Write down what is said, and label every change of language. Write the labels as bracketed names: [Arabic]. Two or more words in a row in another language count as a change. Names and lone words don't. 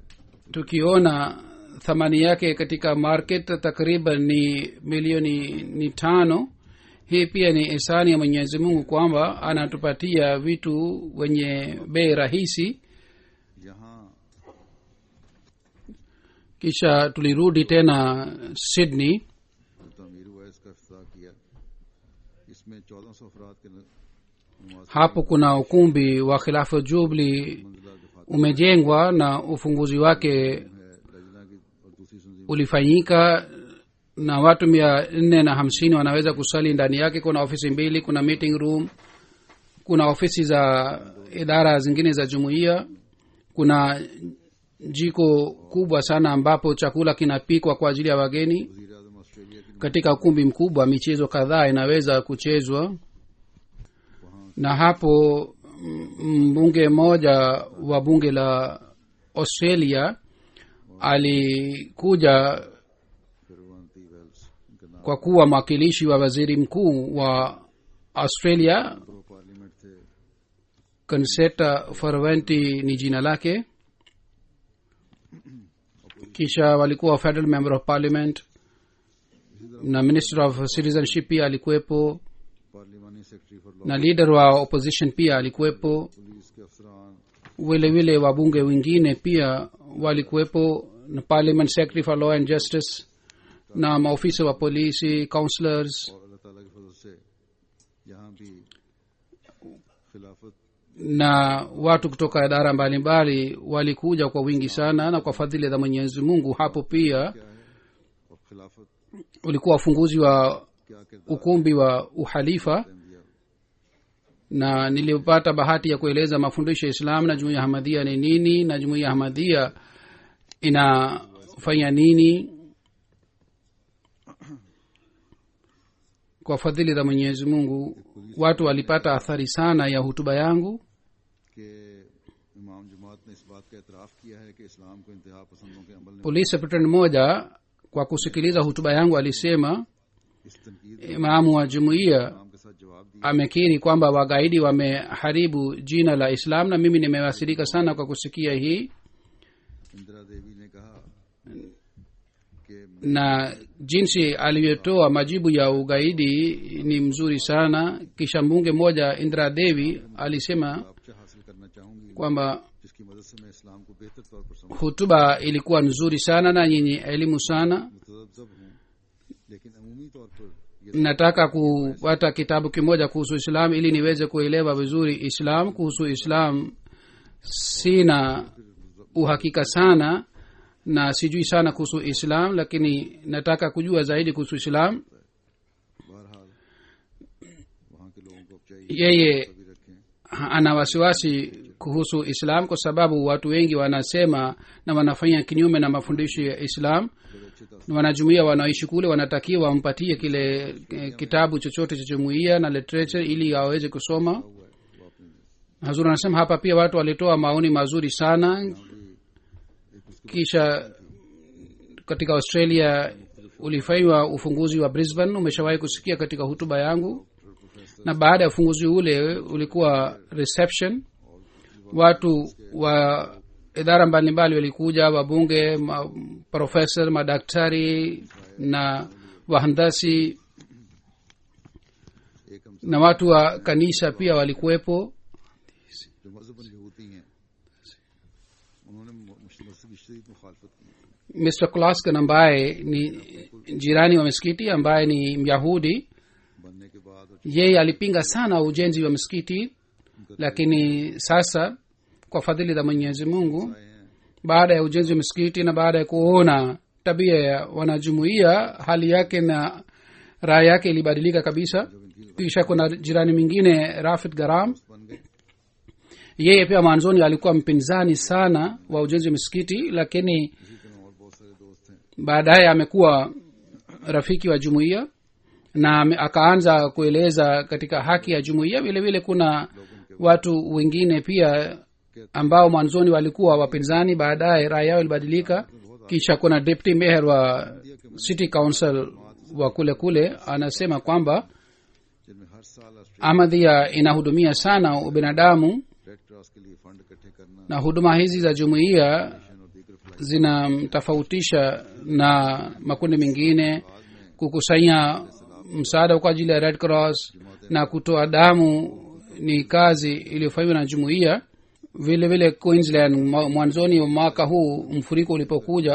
[Swahili] tukiona thamani yake katika market takriban ni milioni 5. hii pia ni ihsani ya mwenyezi mungu kwamba anatupatia vitu wenye bei rahisi. [Urdu] यहाँ [Swahili] kisha tulirudi tena sydney. [Urdu] جو تعمیر ہوا ہے اس کا افتتاح کیا اس میں 1400 افراد کے نماز [Swahili] hapo kuna ukumbi wa khilafa jubli [Urdu] منزلہ دفعات [Swahili] umejengwa na ufunguzi wake [Urdu] ہے لجنہ کی اور دوسری تنظیم [Swahili] ulifanyika na watu 450 wanaweza kusali ndani yake. kuna ofisi 2, kuna [English] meeting room, [Swahili] kuna ofisi za idara zingine za jumuiya, kuna jiko kubwa sana ambapo chakula kinapikwa kwa ajili ya wageni. [Urdu] وزیر اعظم آسٹریلیا کی [Swahili] katika ukumbi mkubwa michezo kadhaa inaweza kuchezwa, na hapo mbunge mmoja wa bunge la australia alikuja [Urdu] فروانتی ویلز ان کا نام [Swahili] kwa kuwa mwakilishi wa waziri mkuu wa australia. [English] pro parliament थे [Swahili] Concetta Farventi ni jina lake. kisha walikuwa [English] federal member of parliament [Swahili] na [English] minister of citizenship [Swahili] pia alikuwepo, [English] पार्लियामानी secretary for law [Swahili] na leader wa opposition pia alikuwepo. [Urdu] پولیس کے افسران [Swahili] vile vile wabunge wengine pia walikuwepo, na [English] parliament secretary for law and justice, [Swahili] na maofisa wa polisi, counselors, [Urdu] اور اللہ تعالیٰ کے فضل سے یہاں بھی خلافت [Swahili] na watu kutoka idara mbalimbali walikuja kwa wingi sana, na kwa fadhili za mwenyezi mungu hapo pia [Urdu] کیا ہے اور خلافت [Swahili] ulikuwa ufunguzi wa [Urdu] کیا کردار [Swahili] ukumbi wa uhalifa, [Urdu] अहमदिया [Swahili] na nilipata bahati ya kueleza mafundisho ya islam na jumuiya ahmadia ni nini, na jumuiya ahmadia ina kufanya nini. Kwa fadhili za mwenyezi mungu watu walipata athari sana ya hutuba yangu. [Urdu] کہ امام جماعت نے اس بات کا اعتراف کیا ہے کہ اسلام کو انتہا پسندوں کے عمل میں [English] Police Superintendent [Swahili] mmoja kwa kusikiliza hutuba yangu alisema [Urdu] اس تنقید [Swahili] imamu wa jumuiya [Urdu] اسلام کے ساتھ جواب دیا. [Swahili] amekiri kwamba wagaidi wameharibu jina la Islam, na mimi nimewasirika sana kwa kusikia hii, [Urdu] اندرا دیوی نے کہا کہ [Swahili] na jinsi alivyotoa majibu ya ugaidi ni mzuri sana. Kisha mbunge mmoja Indra Devi alisema [Urdu] آپ سے حاصل کرنا چاہوں گی [Swahili] kwamba [Urdu] جس کی مدد سے میں اسلام کو بہتر طور پر سمجھ [Swahili] hutuba ilikuwa nzuri sana na yenye elimu sana. [Urdu] متذبذب ہوں، لیکن عمومی طور پر یہ [Swahili] Nataka kupata kitabu kimoja kuhusu Islam ili niweze kuelewa vizuri Islam. Kuhusu Islam sina uhakika sana na sijui sana kuhusu Islam, lakini nataka kujua zaidi kuhusu Islam. [Urdu] بہرحال وہاں کے لوگوں کو اب چاہیے [Swahili] Yeye [Urdu] بھی رکھیں. [Swahili] ana wasiwasi kuhusu Islam kwa sababu watu wengi wanasema na wanafanya kinyume na mafundisho ya Islam. [Urdu] بڑے اچھے طور [Swahili] Wanajumuia wanaoishi kule wanatakiwa wampatie kile kitabu chochote cha jumuia na literature ili aweze kusoma. [Urdu] ہوا ہے وہ اپنے [Swahili] Hazur anasema hapa pia watu walitoa maoni mazuri sana. Kisha katika Australia ulifanywa ufunguzi wa Brisbane, umeshawahi kusikia katika hutuba yangu, na baada ya ufunguzi ule ulikuwa reception. Watu wa idara mbalimbali walikuja, wabunge, profesa, madaktari na wahandasi, [Urdu] ایک ہم [Swahili] na watu wa kanisa pia walikuwepo. [Urdu] جو مذہباً یہودی ہیں انہوں نے مسجد کی شدید مخالفت کی. [Swahili] Mr. Klaskin ambaye ni jirani wa msikiti ambaye ni Myahudi, [Urdu] بننے کے بعد اور [Swahili] yeye alipinga sana ujenzi wa msikiti, lakini sasa kwa fadhili za Mwenyezi Mungu, [Urdu] آئے ہیں [Swahili] baada ya ujenzi wa msikiti na baada ya kuona tabia ya wanajumuia, hali yake na raha yake ilibadilika kabisa. Kisha kuna jirani mwingine Rafid Garam, [Urdu] بن گئے. [Swahili] yeye pia mwanzoni alikuwa mpinzani sana wa ujenzi wa msikiti, lakini [Urdu] اسی طرح اور بہت سارے دوست ہیں. [Swahili] baadaye amekuwa rafiki wa jumuiya na akaanza kueleza katika haki ya jumuiya. Vile vile kuna watu wengine pia ambao mwanzoni walikuwa wapinzani, baadaye raha yao ilibadilika. Kisha kuna [English] deputy mayor [Swahili] wa [English] city council [Swahili] wa kule kule anasema kwamba [Urdu] جن میں ہر سال آسٹریلیا [Swahili] Ahmadiyya inahudumia sana ubinadamu, [Urdu] ریڈ کراس کے لیے فنڈ اکٹھے کرنا [Swahili] na huduma hizi za jumuiya [Urdu] اور دیگر فلائی [Swahili] zinamtofautisha na makundi mengine, kukusanya msaada kwa ajili ya Red Cross na kutoa damu ni kazi iliyofanywa na jumuiya. Vile vile Queensland mwanzoni wa mwaka huu mfuriko ulipokuja,